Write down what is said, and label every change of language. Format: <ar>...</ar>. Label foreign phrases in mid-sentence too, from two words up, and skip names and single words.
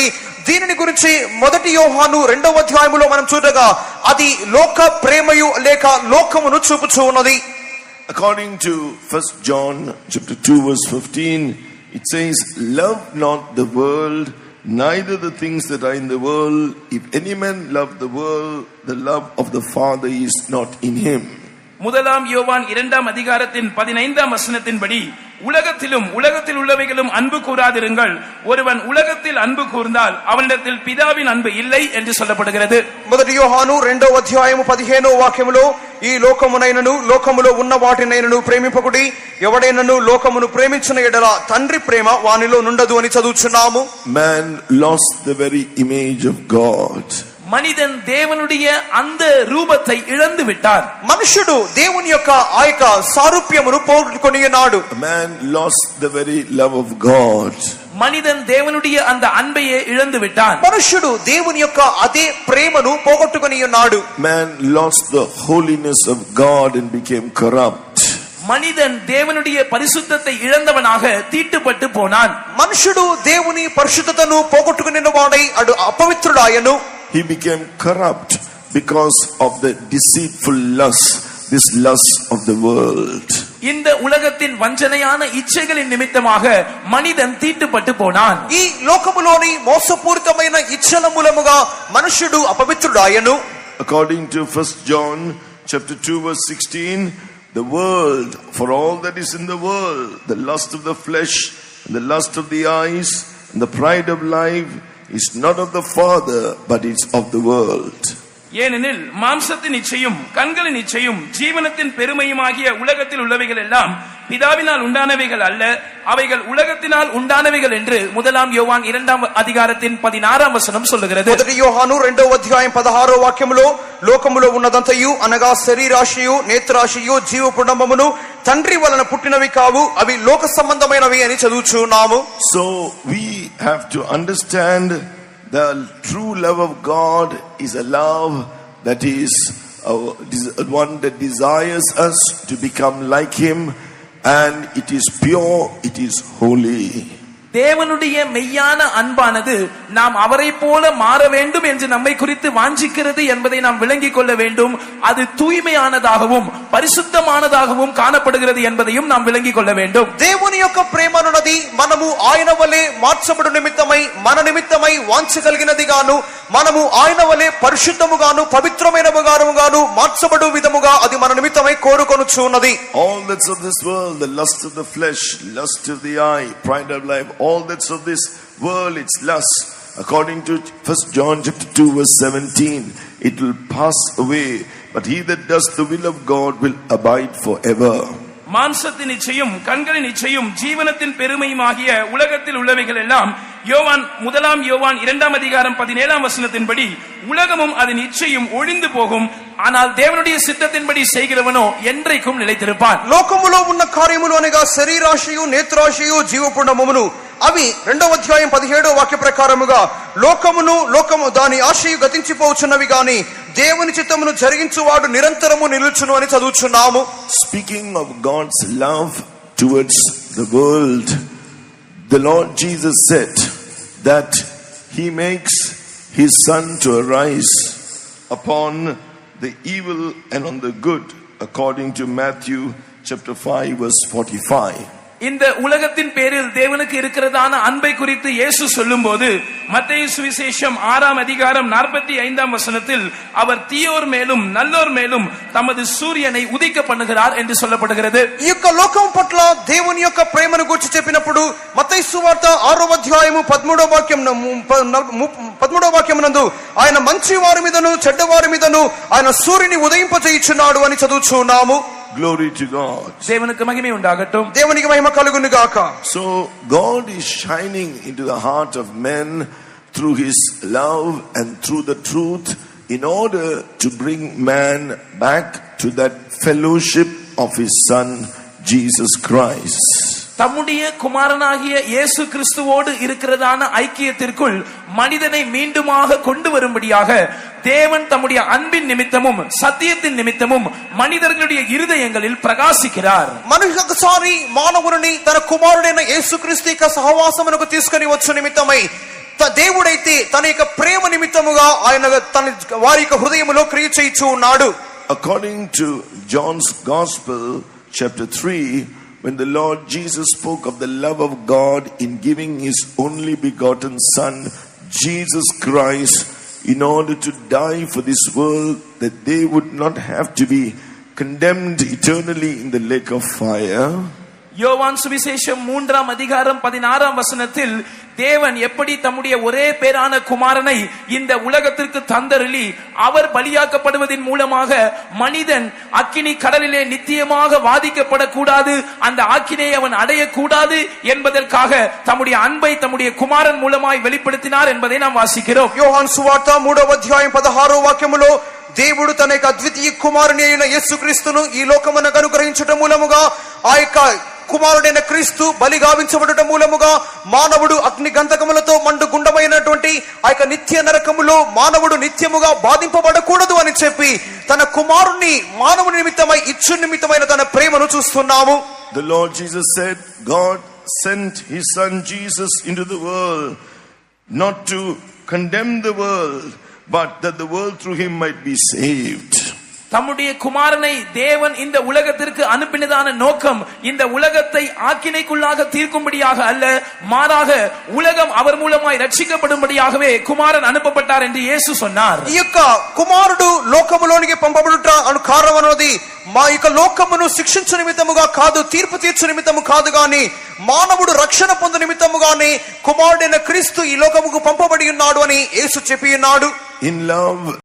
<te>దీనిని గురించి 1 యోహాను 2వ అధ్యాయములో మనం చూడగా అది లోక ప్రేమయు లేక లోకమును చూపుచూ ఉన్నది.</te> <en>According to 1 John chapter 2 verse 15, it says, love not the world, neither the things that are in the world. If any man love the world, the love of the Father is not in him.</en> <ta>1 யோவான் 2ஆம் அதிகாரத்தின் 15ஆம் வசனத்தின்படி உலகத்தில் உள்ளவைகளும் அன்பு கூறாதிருங்கள். ஒருவன் உலகத்தில் அன்பு கூர்ந்தால் அவனிடத்தில் பிதாவின் அன்பு இல்லை என்று சொல்லப்படுகிறது.</ta> <te>1 యోహాను 2వ అధ్యాయము 15వ వాక్యములో ఈ లోకమునైనను లోకములో ఉన్న వాటినైనను ప్రేమింపకుడి, ఎవడైనను లోకమును ప్రేమించిన ఎడల తండ్రి ప్రేమ వానిలో నుండదు అని చదువుచున్నాము.</te> <en>Man lost the very image of God.</en> <ta>மனிதன் தேவனுடைய அந்த ரூபத்தை இழந்து விட்டார்.</ta> <te>మనుషుడు దేవుని యొక్క ఆ యొక్క సారూప్యమును పోగొట్టుకొని ఉన్నాడు.</te> <en>Man lost the very love of God.</en> <ta>மனிதன் தேவனுடைய அந்த அன்பையே இழந்து விட்டான்.</ta> <te>మనుషుడు దేవుని యొక్క అదే ప్రేమను పోగొట్టుకొని ఉన్నాడు.</te> <en>Man lost the holiness of God and became corrupt.</en> <ta>மனிதன் தேவனுடைய பரிசுத்தத்தை இழந்தவனாக தீட்டுப்பட்டு போனான்.</ta> <te>మనుషుడు దేవుని పరిశుద్ధతను పోగొట్టుకొనిన వాడై అడు అపవిత్రుడాయను.</te> <en>He became corrupt because of the deceitful lust, this lust of the world.</en> <ta>இந்த உலகத்தின் வஞ்சனையான இச்சைகளின் நிமித்தமாக மனிதன் தீட்டுப்பட்டு போனான்.</ta> <te>ఈ లోకములోని మోసపూరితమైన ఇచ్చల మూలముగా మనుషుడు అపవిత్రుడాయను.</te> <en>According to 1 John chapter 2 verse 16, the world, for all that is in the world, the lust of the flesh and the lust of the eyes and the pride of life, is not of the Father, but it's of the world.</en> <ta>ஏனெனில் மாம்சத்தின் இச்சையும் கண்களின் இச்சையும் ஜீவனத்தின் பெருமையுமாகிய உலகத்தில் உள்ளவைகள் எல்லாம் பிதாவினால் உண்டானவைகள் அல்ல, அவைகள் உலகத்தினால் உண்டானவைகள் என்று 1 யோவான் 2ஆம் அதிகாரத்தின் 16ஆம் வசனம் சொல்லுகிறது.</ta> <te>1 యోహాను 2వ అధ్యాయం 16వ వాక్యములో లోకములో ఉన్నదంతయు అనగా శరీరాశయు నేత్రాశయు జీవపుడంబమును తండ్రి వలన పుట్టినవి కావు, అవి లోక సంబంధమైనవి అని చదువుచున్నాము.</te> <en>So we have to understand the true love of God is a love that is one that desires us to become like him, and it is pure, it is holy.</en> <ta>தேவனுடைய மெய்யான அன்பானது நாம் அவரை போல மாற வேண்டும் என்று நம்மை குறித்து வாஞ்சிக்கிறது என்பதை நாம் விளங்கிக் கொள்ள வேண்டும். அது தூய்மையானதாகவும் பரிசுத்தமானதாகவும் காணப்படுகிறது என்பதையும் நாம் விளங்கிக் கொள்ள வேண்டும்.</ta> <te>దేవుని యొక్క ప్రేమనున్నది మనము ఆయన వలె మార్చబడు నిమిత్తమై మన నిమిత్తమై వాంఛగలిగినది గాను, మనము ఆయన వలె పరిశుద్ధముగాను పవిత్రమైనవిగాను మార్చబడు విధముగా అది మన నిమిత్తమై కోరుకొనుచున్నది.</te> <en>All that's of this world, the lust of the flesh, lust of the eye, pride of life, all that's of this world, it's lust. According to 1 John chapter 2 verse 17, it will pass away, but he that does the will of God will abide forever.</en> <ta>மாம்சத்தின் இச்சையும் கண்களின் இச்சையும் ஜீவனத்தின் பெருமையுமாகிய உலகத்தில் உள்ளவைகள் எல்லாம் 1 யோவான் 2ஆம் அதிகாரம் 17ஆம் வசனத்தின்படி உலகமும் அதன் இச்சையும் ஒழிந்து போகும், ஆனால் தேவனுடைய சித்தத்தின்படி செய்கிறவனோ என்றைக்கும் நிலைத்திருப்பான்.</ta> <te>లోకములో ఉన్న కార్యములు అనగా శరీరాశయు నేత్రాశయు జీవపుండమును అవి 2వ అధ్యాయం 17వ వాక్య ప్రకారముగా లోకము దాని ఆశయు గతించిపోవచ్చున్నవి గాని దేవుని చిత్తమును జరిగించువాడు నిరంతరము నిలుచును అని చదువుచున్నాము.</te> <en>Speaking of God's love towards the world, the Lord Jesus said that he makes his sun to arise upon the evil and on the good, according to Matthew chapter 5 verse 45.</en> <ta>இந்த உலகத்தின் பேரில் தேவனுக்கு இருக்கிறதான அன்பை குறித்து இயேசு சொல்லும்போது மத்தேயு சுவிசேஷம் 6ஆம் அதிகாரம் 45ஆம் வசனத்தில் அவர் தீயோர் மேலும் நல்லோர் மேலும் தமது சூரியனை உதிக்க பண்ணுகிறார் என்று சொல்லப்படுகிறது.</ta> <te>ఈ యొక్క లోకం పట్ల దేవుని యొక్క ప్రేమను గురించి చెప్పినప్పుడు మత్తయి సువార్త 6వ అధ్యాయము 13వ వాక్యం నందు ఆయన మంచి వారి మీదను చెడ్డ వారి మీదను ఆయన సూర్యుని ఉదయింపజేయుచున్నాడు అని చదువుచున్నాము.</te> <en>Glory to God.</en> <ta>தேவனுக்கு மகிமை உண்டாகட்டும்.</ta> <te>దేవునికి మహిమ కలుగును గాక.</te> <en>So God is shining into the heart of men through his love and through the truth in order to bring man back to that fellowship of his son Jesus Christ.</en> <ta>தம்முடைய குமாரனாகிய இயேசு கிறிஸ்துவோடு இருக்கிறதான ஐக்கியத்திற்குள் மனிதனை மீண்டுமாக கொண்டு வரும்படியாக தேவன் தம்முடைய அன்பின் நிமித்தமும் சத்தியத்தின் நிமித்தமும் மனிதர்களுடைய இருதயங்களில் பிரகாசிக்கிறார்.</ta> <te>మరొకసారి మానవుని తన కుమారుడైన యేసుక్రీస్తు యొక్క సహవాసమునకు తీసుకొని వచ్చు నిమిత్తమై దేవుడైతే తన యొక్క ప్రేమ నిమిత్తముగా ఆయన తన వారి యొక్క హృదయములో క్రియ చేయుచు ఉన్నాడు.</te> <en>According to John's Gospel chapter 3, when the Lord Jesus spoke of the love of God in giving his only begotten son Jesus Christ in order to die for this world, that they would not have to be condemned eternally in the lake of fire.</en> <ta>யோவான் சுவிசேஷம் 3ஆம் அதிகாரம் 16ஆம் வசனத்தில் தேவன் எப்படி தம்முடைய ஒரே பேரான குமாரனை இந்த உலகத்திற்கு தந்தருளி அவர் பலியாக்கப்படுவதன் மூலமாக மனிதன் அக்கினி கடலிலே நித்தியமாக வாதிக்கப்படக்கூடாது, அந்த ஆக்கினை அவன் அடையக்கூடாது என்பதற்காக தம்முடைய அன்பை தம்முடைய குமாரன் மூலமாய் வெளிப்படுத்தினார் என்பதை நாம் வாசிக்கிறோம்.</ta> <te>యోహాను సువార్త 3వ అధ్యాయం 16వ వాక్యములో దేవుడు తన యొక్క అద్వితీయ కుమారుని అయిన యేసుక్రీస్తును ఈ లోకమునకు అనుగ్రహించుట మూలముగా ఆ యొక్క కుమారుడైన క్రీస్తు బలి గావించబడుట మూలముగా మానవుడు అగ్ని గంధకములతో మండు గుండమైనటువంటి ఆ యొక్క నిత్య నరకములో మానవుడు నిత్యముగా బాధింపబడకూడదు అని చెప్పి తన కుమారుణ్ణి మానవుని నిమిత్తమై ఇచ్చు నిమిత్తమైన తన ప్రేమను చూస్తున్నాము.</te> <en>The Lord Jesus said, God sent his son Jesus into the world not to condemn the world, but that the world through him might be saved.</en> <ta>தம்முடைய குமாரனை தேவன் இந்த உலகத்திற்கு அனுப்பினதான நோக்கம் இந்த உலகத்தை ஆக்கினைக்குள்ளாக தீர்க்கும்படியாக அல்ல, மாறாக உலகம் அவர் மூலமாய் ரட்சிக்கப்படும்படியாகவே குமாரன் அனுப்பப்பட்டார் என்று இயேசு சொன்னார்.</ta> <te>ఈ యొక్క కుమారుడు లోకములోనికి పంపబడుట అను కారణం అన్నది మా యొక్క లోకమును శిక్షించు నిమిత్తముగా కాదు, తీర్పు తీర్చు నిమిత్తము కాదు గాని మానవుడు రక్షణ పొందు నిమిత్తముగానే కుమారుడైన క్రీస్తు ఈ లోకముకు పంపబడి ఉన్నాడు అని యేసు చెప్పి ఉన్నాడు.</te> <en>In love</en>